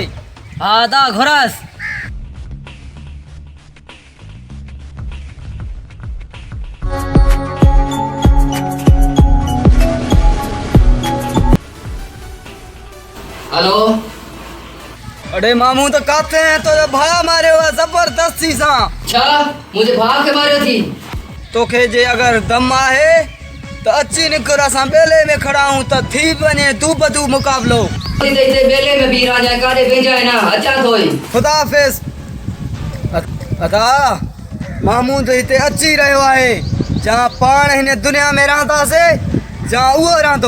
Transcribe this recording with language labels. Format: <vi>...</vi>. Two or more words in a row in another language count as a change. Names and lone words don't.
<sd>हा दा घुरास। हेलो। अरे मामू त काथे हैं? तो भाउ मारियो आहे ज़बरदस्ती सां। छा मुंहिंजे भाउ खे मारियो थी? तोखे जे अगरि दम आहे त अची निकर, असां बेले में खड़ा हूं त थी वञे तू बदू मुक़ाबलो। हिते बेले में बीह राजा काॾे वेंजाए न, अचां थो ई। खुदा हाफ़िज़। अदा मामू त हिते अची रहियो आहे। जा पाण हिन दुनिया में रहंदासीं जा उहो रहंदो।</sd>